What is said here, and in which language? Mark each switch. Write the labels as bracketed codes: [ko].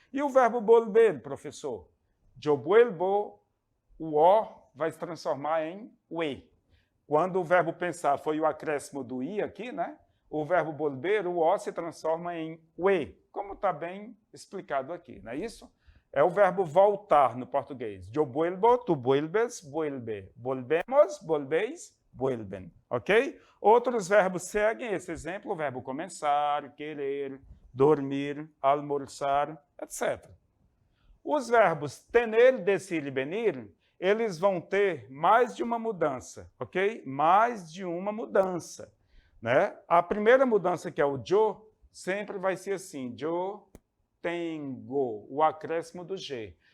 [pt] E o verbo volver, professor? [es] Yo vuelvo, [pt] o O vai se transformar em UE. Quando o verbo pensar foi o acréscimo do I aqui, né? O verbo volver, o O se transforma em UE, como está bem explicado aqui, não é isso? É o verbo voltar no português. [es] Yo vuelvo, tu vuelves, vuelve. Volvemos, volvéis, vuelven. Ok? [pt] Outros verbos seguem esse exemplo, o verbo começar, querer, dormir, almoçar, etc. Os verbos tener, decir e venir, eles vão ter mais de uma mudança, ok? Mais de uma mudança, né? A primeira mudança, que é o yo, sempre vai ser assim, [es] yo tengo, [pt] o acréscimo do G.